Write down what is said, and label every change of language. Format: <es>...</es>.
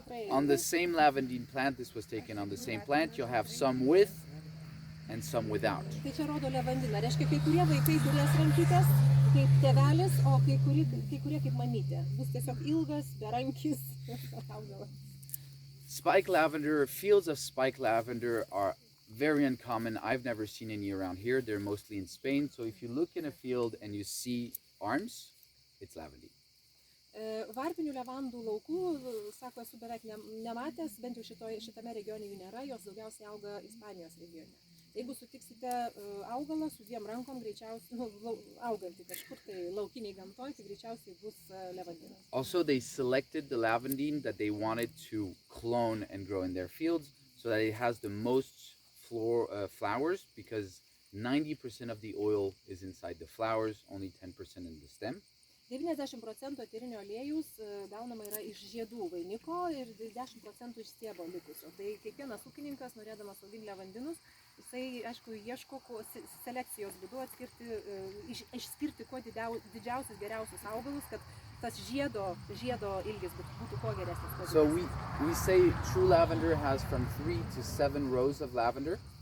<en>On the same lavandine plant, this was taken on the same plant, you'll have some with and some without.</en> <lt>Tai čia rodo levandiną. Reiškia, kai kurie vaikai turės rankytės kaip tėvelis, o kai kurie kaip mamytė. Bus tiesiog ilgas, berankis augalas.</lt> <en>Spike lavender, fields of spike lavender are very uncommon. I've never seen any around here. They're mostly in Spain. So if you look in a field and you see arms, it's lavandine.</en> <lt>Varpinių levandų laukų, sako, esu beveik nematęs, bent jau šitame regione jų nėra, jos daugiausiai auga Ispanijos regione. Jeigu sutiksite augalą su dviem rankom, greičiausiai, augantį kažkur tai laukiniai gamtoj, tai greičiausiai bus levandinas.</lt> <en>Also, they selected the lavandine that they wanted to clone and grow in their fields so that it has the most flowers, because 90% of the oil is inside the flowers, only 10% in the stem.</en> <lt>90% eterinio aliejus gaunama yra iš žiedų vainiko ir 10% iš stiebo likusio. Tai kiekvienas ūkininkas, norėdamas auginti levandinus, jisai, aišku, ieško selekcijos būdu išskirti kuo didžiausius geriausius augalus, kad tas žiedo ilgis būtų kuo geresnis.</lt> <en>So we say true lavender has from 3 to 7 rows of lavender.</en>